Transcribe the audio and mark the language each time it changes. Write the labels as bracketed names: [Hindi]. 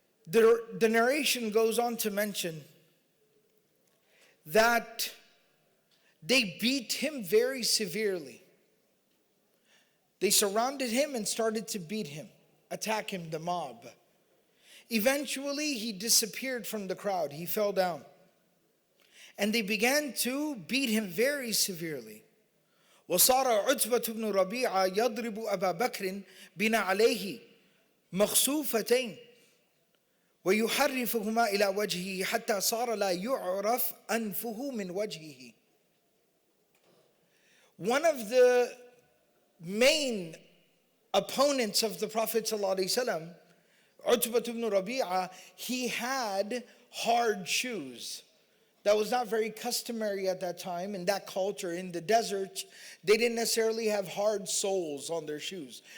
[English] The narration goes on to mention that they beat him very severely. They surrounded him and started to beat him, attack him, the mob. Eventually, he disappeared from the crowd. He fell down. And they began to beat him very severely. [Arabic] وصار عتبة بن ربيعة يضرب أبا بكر بنا عليه مخسوفتين ويحرفهما إلى وجهه حتى صار لا يعرف أنفه من وجهه. [English] One of the main opponents of the Prophet ﷺ, Utbah ibn Rabi'ah, he had hard shoes. That was not very customary at that time in that culture. In the desert, they didn't necessarily have hard soles on their shoes.